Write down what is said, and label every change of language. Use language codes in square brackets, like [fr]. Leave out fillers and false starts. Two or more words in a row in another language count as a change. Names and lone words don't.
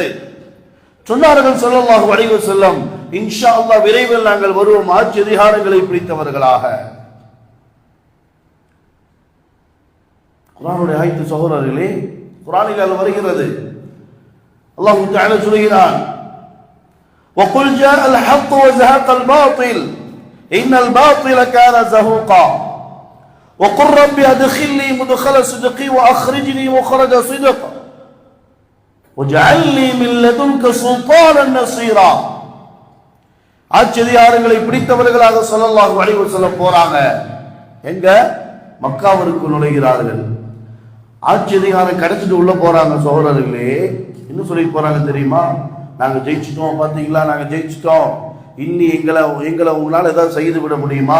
[ta] சொன்னார்கள் [ar] صلى الله عليه وسلم, إن شاء الله [ta] விரைவில் நாங்கள் வருவோம் ஆட்சி அதிகாரங்களை பிடித்தவர்களாக. குர்ஆனுடைய ஆயத்து சகோதரர்களே, குர்ஆனில் வருகிறது. [ar] الله تعالى [ta] சொல்கிறான், [ar] وَقُلْ جَاءَ الْحَقُّ وَزَهَقَ الْبَاطِلُ إِنَّ الْبَاطِلَ كَانَ زَهُوقًا وَقُلْ رَبِّ أَدْخِلْنِي مُدْخَلَ صِدْقٍ وَأَخْرِجْنِي مُخْرَجَ صِدْقٍ وَاجْعَلْ لِي مِن لَّدُنكَ سُلْطَانًا نَصِيرًا. [ta] ஆட்சி அதிகாரங்களை பிடித்தவர்களாக [ar] صلى الله عليه وسلم [ta] போறாங்க. எங்க? மக்காவிற்கு நுழைகிறார்கள். ஆட்சி அதிகாரம் கிடைச்சிட்டு உள்ள போறாங்க. சகோதரர்களே, இன்னும் சொல்லி போறாங்க தெரியுமா? நாங்க ஜெயிச்சிட்டோம், பாத்தீங்களா, நாங்க ஜெயிச்சிட்டோம், இன்னி எங்களை உங்களால் ஏதாவது செய்து விட முடியுமா?